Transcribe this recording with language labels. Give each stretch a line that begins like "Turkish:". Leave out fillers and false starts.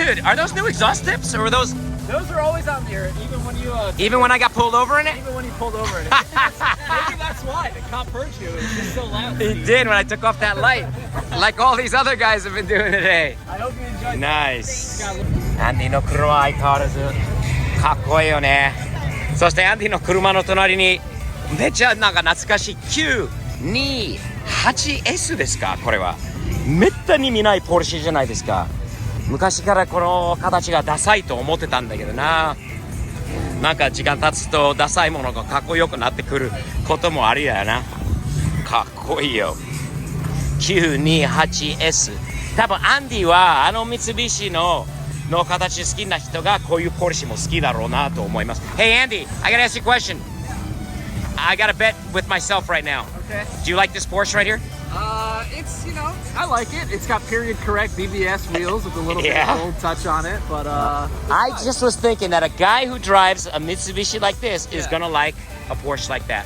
English: Dude, are those new exhaust tips or are those Those are always on there, even when I got pulled over in it? even when you pulled over in it. Maybe that's why the cop heard you. It's just so loud. He did when I took off that light, like all these other guys have been doing today. I hope you enjoyed. Nice. Got-
Japanese: アンディの車は相変わらずかっこいいよね。そしてアンディの車の隣にめっちゃなんか懐かしい 928S ですか？これはめったに見ないポルシェじゃないですか。昔からこの形がダサいと思ってたんだけどな。なんか時間経つとダサいものがかっこよくなってくることもありだよな。かっこいいよ。928S。多分アンディはあの三菱の形好きな人がこういうポルシェも好きだろうなと思います。
English: Hey Andy, I gotta ask you a question. I got a bet with myself right now. Okay. Do you like this Porsche right here? It's I like it. It's got period correct BBS wheels with a little bit Yeah. of gold touch on it, but I just was thinking that a guy who drives a Mitsubishi like this is gonna like a Porsche like that.